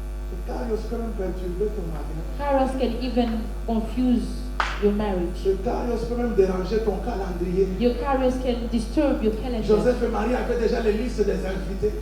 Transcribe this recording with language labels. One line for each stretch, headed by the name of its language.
French: Le Kairos peut même perturber ton mariage.
English: Kairos can even confuse your marriage.
French: Le Kairos peut même déranger ton calendrier.
English: Your Kairos can disturb your calendar.
French: Joseph et Marie avaient déjà les listes des invités.